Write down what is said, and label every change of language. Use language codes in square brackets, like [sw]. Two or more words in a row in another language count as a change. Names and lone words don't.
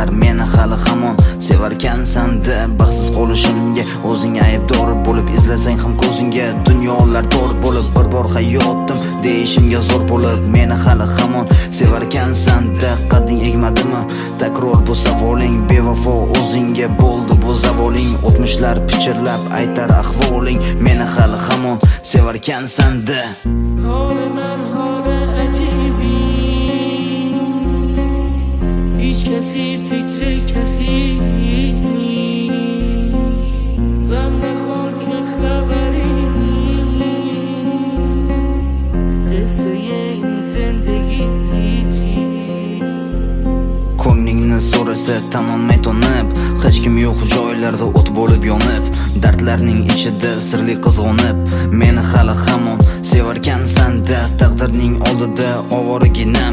[uz] Meni hali hamon sevarkansan-da, baxtsiz qolishimga o'zing aybdor bo'lib izlasang ham ko'zingga dunyolar tor bo'lib bir bor hayotim deyishimga zo'r bo'lib. Meni hali hamon sevarkansan-da, qadding egmadimi takror bu savoling? Bevafo o'zingga bo'ldi bu zavoling, o'tmishlar pichirlab aytar ahvoling. Meni hali hamon sevarkansan-da. [fa] من حال عجیبی، هیچ کسی فکر کسی نیست. غم نخور که خبری نیست، قصه این زندگی [uz] Ko'nglingni so'rasa tamomay tonib, hech kim yo'q joylarda o't bo'lib yonib, dardlarning ichida sirli qizg'onib. Meni hali hamon sevarkansan-da, taqdirning oldida ovoraginam.